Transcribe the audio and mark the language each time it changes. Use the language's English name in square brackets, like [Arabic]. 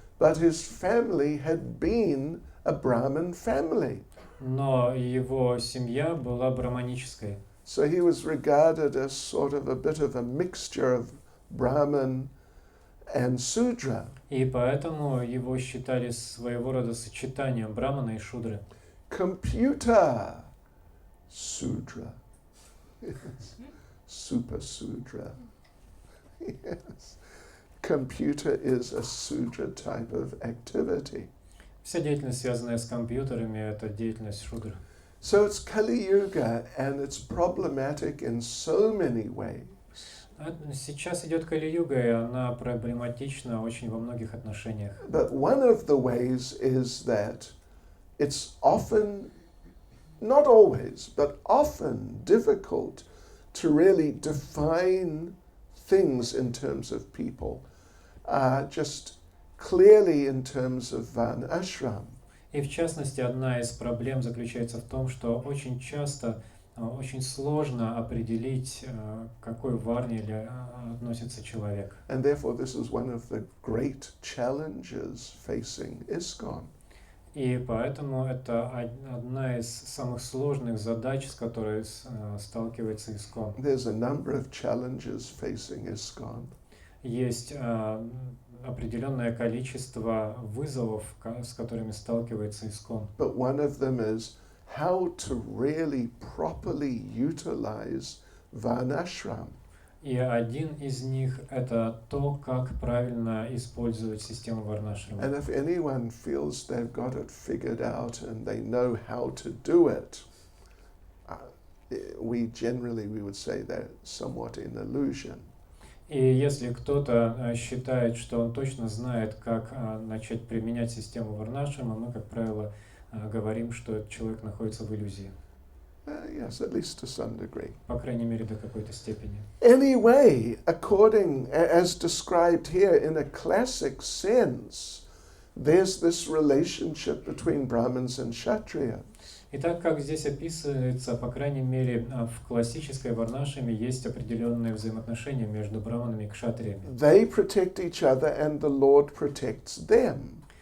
[English] But his family had been a Brahmin family. [Russian] Но его семья была брахманической. [English] So he was regarded as sort of a bit of a mixture of Brahmin and Sudra. [Russian] И поэтому его считали своего рода сочетанием брамана и шудры. [English] Computer Sudra. Yes. Super Sudra. Yes. Computer is a Sudra type of activity. [Russian] Вся деятельность, связанная с компьютерами, это деятельность шудр. [English] So it's Kali Yuga and it's problematic in so many ways. [Russian] Сейчас идет Кали-юга, и она проблематична очень во многих отношениях. [English] But one of the ways is that it's often, not always, but often difficult to really define things in terms of people, just clearly in terms of Varna ashram. [Russian] И в частности, одна из проблем заключается в том, что очень часто очень сложно определить, к какой варне относится человек. [English] And therefore, this is one of the great challenges facing ISKCON. [Russian] И поэтому это одна из самых сложных задач, с которой сталкивается ISKCON. [English] There's a number of challenges facing ISKCON. [Russian] Есть определенное количество вызовов, с которыми сталкивается ISKCON. [English] But one of them is how to really properly utilize Varnashram. [Russian] И один из них — это то, как правильно использовать систему Варнашрама. [English] And if anyone feels they've got it figured out and they know how to do it, we would say they're somewhat in illusion. [Russian] И если кто-то считает, что он точно знает, как начать применять систему Варнашрама, мы, как правило, говорим, что этот человек находится в иллюзии. [English] Yes, at least to some degree. [Russian] По крайней мере, до какой-то степени. [English] Anyway, as described here in a classic sense, there's this relationship between Brahmins and Kshatriyas. [Russian] И так как здесь описывается, по крайней мере, в классической Варнашраме есть определенные взаимоотношения между браманами и кшатриями. [English] They protect each other and the Lord protects them.